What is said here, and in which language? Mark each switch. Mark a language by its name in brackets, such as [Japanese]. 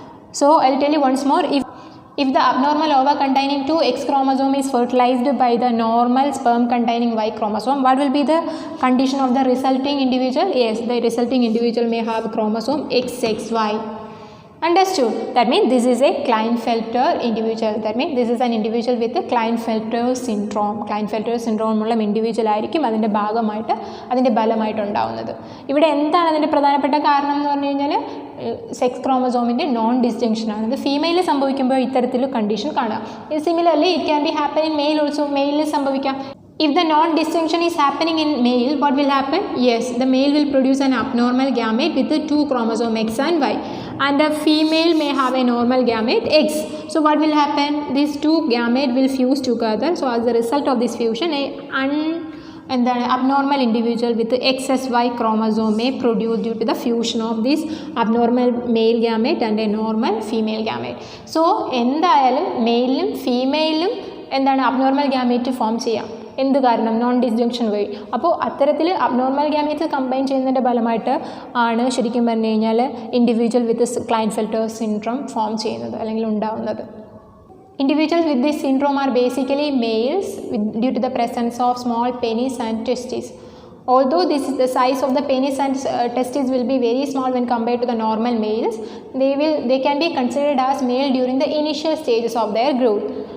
[English] So I'll tell you once more. If the abnormal ova containing 2 X chromosome is fertilized by the normal sperm containing Y chromosome, what will be the condition of the resulting individual? Yes, the resulting individual may have chromosome XXY. Understood? That means this is a Klinefelter individual. That means this is an individual with a Klinefelter syndrome. [Malayalam] Klinefelter syndrome ഉള്ള individual ആയിരിക്കും അതിൻ്റെ ഭാഗമായിട്ട് അതിൻ്റെ ബലമായിട്ട് ഉണ്ടാവുന്നത്. ഇവിടെ എന്താണ് അതിൻ്റെ പ്രധാനപ്പെട്ട കാരണം എന്ന് പറഞ്ഞു കഴിഞ്ഞാൽ സെക്സ് ക്രോമസോമിൻ്റെ നോൺ ഡിസ്ജങ്ഷൻ ആണ്. ഇത് ഫീമെയിലിൽ സംഭവിക്കുമ്പോൾ ഇത്തരത്തിൽ കണ്ടീഷൻ കാണാം. [English] Similarly it can be happen in male also. [Malayalam] മെയിലിൽ സംഭവിക്കാം. [English] If the non-disjunction is happening in male, what will happen? Yes, the male will produce an abnormal gamete with the 2 chromosomes X and Y, and the female may have a normal gamete X. So what will happen? These 2 gametes will fuse together. So as a result of this fusion, and the abnormal individual with the XSY chromosome may produce due to the fusion of this abnormal male gamete and a normal female gamete. [Malayalam] So എന്തായാലും മെയിലും ഫീമെയിലും എന്താണ് abnormal gamete form ചെയ്യാം. എന്ത് കാരണം? Non disjunction വഴി. അപ്പോൾ അത്തരത്തിൽ abnormal gametes combine ചെയ്യുന്നതിൻ്റെ ഫലമായിട്ട് ആണ് ശരിക്കും പറഞ്ഞു കഴിഞ്ഞാൽ ഇൻഡിവിജ്വൽ വിത്ത് ക്ലൈൻഫെൽറ്റർ സിൻഡ്രോം ഫോം ചെയ്യുന്നത് അല്ലെങ്കിൽ ഉണ്ടാവുന്നത്. [English] Individuals with this syndrome are basically males due to the presence of small penis and testes. Although the size of the penis and testes will be very small when compared to the normal males, they can be considered as male during the initial stages of their growth.